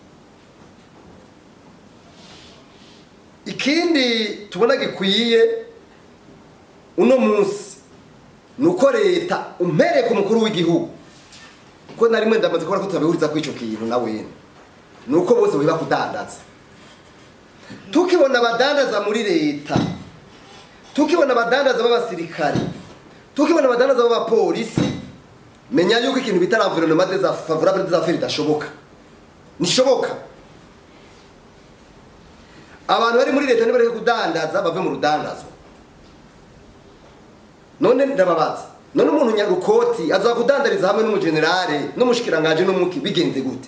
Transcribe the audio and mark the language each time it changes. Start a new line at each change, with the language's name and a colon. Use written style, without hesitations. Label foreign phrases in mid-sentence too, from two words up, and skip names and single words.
Rundi: Ikindi tubona gikwiye uno munsi nuko leta umpere ku mukuru w'igihugu ko nari mwe ndamaze kubona ko turabihuriza ku ico kintu nawe nuko bose biba kudandaza. Tukibona abadandaza muri leta, tukibona abadandaza b'abasirikari, tukibona abadandaza b'abapolisi, menya yuko ikintu bitara
French: environnement favorable des affaires
Rundi: idashoboka. Nishoboka. Abantu bari muri leta nibareke kudandaza bave mu rudandazo. None ndababaza. None umuntu nyarukoti aza kudandariza hamwe n'umugenerale n'umushikiranganje n'umuki bigenze gute?